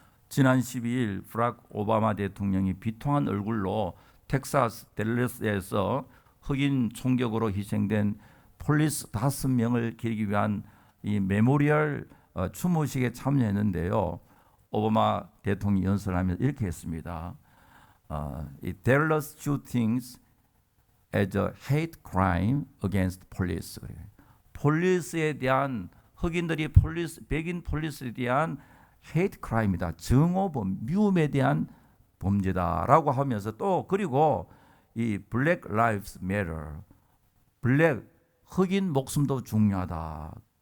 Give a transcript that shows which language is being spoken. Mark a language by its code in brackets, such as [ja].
[ko] 지난 12일 브락 오바마 대통령이 비통한 얼굴로 텍사스 댈러스에서 흑인 총격으로 희생된 폴리스 5명을 기리기 위한 이 메모리얼 추모식에 참여했는데요. 오바마 대통령이 연설하면서 이렇게 했습니다. [en] 이 Dallas shootings as a hate crime against police. [ko] 폴리스에 대한, 흑인들이 백인 폴리스에 대한 [en] hate crime [ko] 이다. 증오범, 미움에 대한 범죄다라고 하면서, 또 그리고 이 Black Lives Matter, 흑인 목숨도 중요하다.